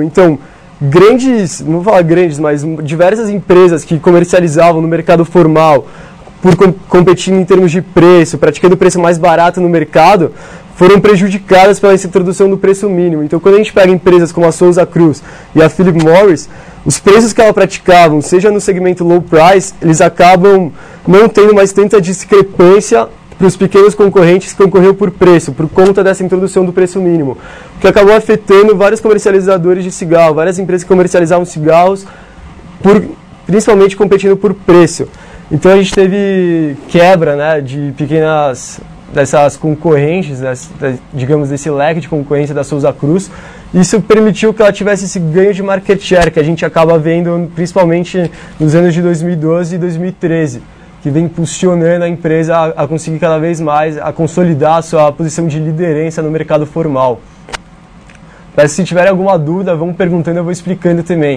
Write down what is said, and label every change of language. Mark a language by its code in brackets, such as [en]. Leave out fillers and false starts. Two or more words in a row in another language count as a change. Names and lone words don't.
[pt] Então, não vou falar grandes, mas diversas empresas que comercializavam no mercado formal, por competindo em termos de preço, praticando o preço mais barato no mercado, foram prejudicadas pela introdução do preço mínimo. Então, quando a gente pega empresas como a Souza Cruz e a Philip Morris, os preços que elas praticavam, seja no segmento [en] low price, [pt] eles acabam não tendo mais tanta discrepância para os pequenos concorrentes que concorriam por preço, por conta dessa introdução do preço mínimo, o que acabou afetando vários comercializadores de cigarro, várias empresas que comercializavam cigarros, principalmente competindo por preço. Então a gente teve quebra, né, de pequenas dessas concorrentes, digamos, desse leque de concorrência da Souza Cruz. Isso permitiu que ela tivesse esse ganho de [en] market share, [pt] que a gente acaba vendo principalmente nos anos de 2012 e 2013, que vem impulsionando a empresa a conseguir cada vez mais, a consolidar a sua posição de liderança no mercado formal. Mas se tiverem alguma dúvida, vão perguntando, eu vou explicando também.